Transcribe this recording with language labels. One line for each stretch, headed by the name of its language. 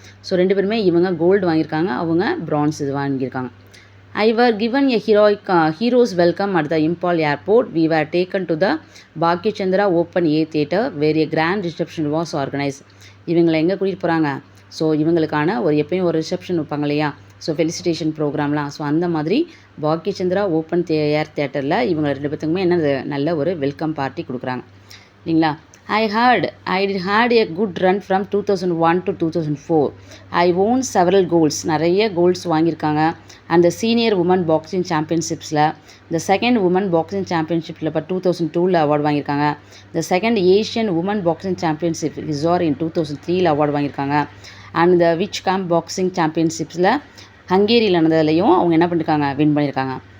Tamil: So 2 பேருமே, இவங்க gold வாங்கியிருக்காங்க, அவங்க பிரான்ஸ் இது வாங்கியிருக்காங்க.
English: I were given a hero's welcome at the Impal airport. We were taken to the Bhagya Chandra Open Air Theatre where a grand reception was organized.
Tamil: இவங்களை எங்கே கூட்டிகிட்டு போகிறாங்க, ஸோ இவங்களுக்கான ஒரு எப்பயும் ஒரு ரிசப்ஷன் வைப்பாங்க இல்லையா, ஸோ ஃபெலிசிட்டேஷன் ப்ரோக்ராம்லாம். ஸோ அந்த மாதிரி பாக்ய சந்திரா ஓப்பன் ஏர் தியேட்டரில் இவங்க 2 பேத்துக்குமே என்னது நல்ல ஒரு வெல்கம் பார்ட்டி கொடுக்குறாங்க இல்லைங்களா.
English: I had a good run from 2001 to 2004. I won several golds,
Tamil: நிறைய கோல்ட்ஸ் வாங்கியிருக்காங்க. அந்த சீனியர் உமன் பாக்ஸிங் சாம்பியன்ஷிப்ஸில் இந்த செகண்ட் உமன் பாக்ஸிங் சாம்பியன்ஷிப்பில் இப்போ 2002 அவார்டு வாங்கியிருக்காங்க. இந்த second Asian woman boxing championship ரிசார் இன் 2003 அவார்டு வாங்கியிருக்காங்க. அண்ட் இந்த விச் கேம்ப் பாக்ஸிங் சாம்பியன்ஷிப்ஸில் ஹங்கேரியில் நடந்ததுலையும் அவங்க என்ன பண்ணியிருக்காங்க, வின் பண்ணியிருக்காங்க.